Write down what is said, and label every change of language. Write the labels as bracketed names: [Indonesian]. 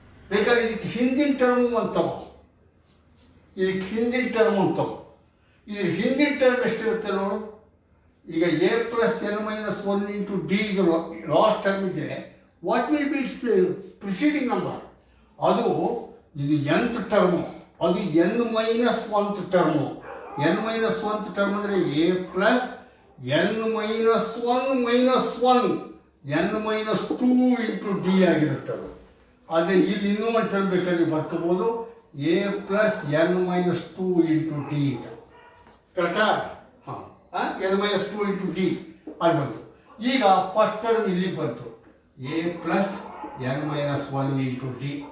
[Kannada] ಬೇಕಾದ್ರೆ ಇದಕ್ಕೆ ಹಿಂದಿನ ಟರ್ಮು ಅಂತವ, ಇದಕ್ಕೆ ಹಿಂದಿನ ಟರ್ಮ್ ಅಂತವ. ಇದ್ರ ಹಿಂದಿನ ಟರ್ಮ್ ಎಷ್ಟಿರುತ್ತೆ ನೋಡು. ಈಗ a + n - 1 × d ಇದು ಲಾಸ್ಟ್ ಟರ್ಮ್ ಇದ್ದರೆ [English] What will be its preceding number? [Kannada] ಅದು ಇದು nth ಟರ್ಮು, ಅದು n - 1th term. n - 1th term ಅಂದರೆ a + n - 1 - 1 n - 2 × d ಆಗಿರುತ್ತೆ. ಅದು ಅದೇ ಇಲ್ಲಿ ಇನ್ನೂ ಒಂದು ಟರ್ಮ್ ಬೇಕಾದ್ರೆ ಬರ್ಕೋಬೋದು. a + n - 2 × d ಅಂತ. ಕರೆಕ್ಟಾ? ಹಾಂ, n - 2 × d ಅಲ್ಲಿ ಬಂತು. ಈಗ ಫಸ್ಟ್ ಟರ್ಮ್ ಇಲ್ಲಿಗೆ ಬಂತು. [English] a + n - 1 × d.